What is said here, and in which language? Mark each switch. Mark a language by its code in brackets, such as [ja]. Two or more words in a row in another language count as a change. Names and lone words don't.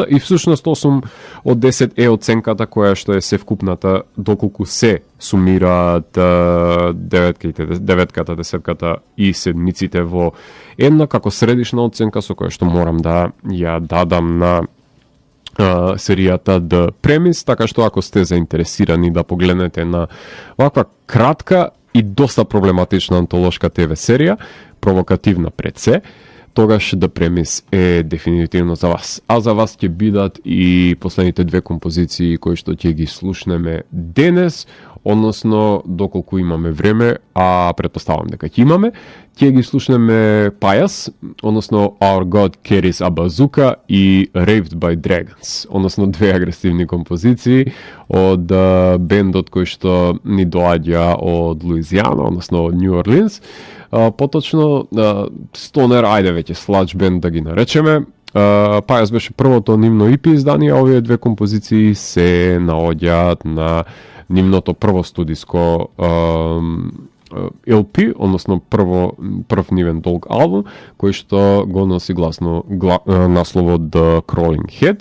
[mk] и всушност 8 од 10 е оценката која што е севкупната доколку се сумираат деветката, десетката и седмиците во една како средишна оценка со која што морам да ја дадам на серијата The Premise, така што ако сте заинтересирани да погледнете на ваква кратка и доста проблематична антолошка ТВ серија, провокативна пред се, тогаш The Premise е дефинитивно за вас. А за вас ќе бидат и последните две композиции кои што ќе ги слушнеме денес, односно доколку имаме време, а претпоставам дека ќе имаме, ќе ги слушнеме Pious, односно Our God Carries a Bazooka и Raved by Dragons, односно две агресивни композиции од бендот кој што ни доаѓа од Луизијана, односно од Нью Орлинс. Поточно стонер, ајде веќе сладж бенд да ги наречеме. Pious беше првото нивно EP издание, а овие две композиции се наоѓаат на нивното прво студиско LP, односно прв нивен долг албум, кој што го носи насловот The Crawling Head.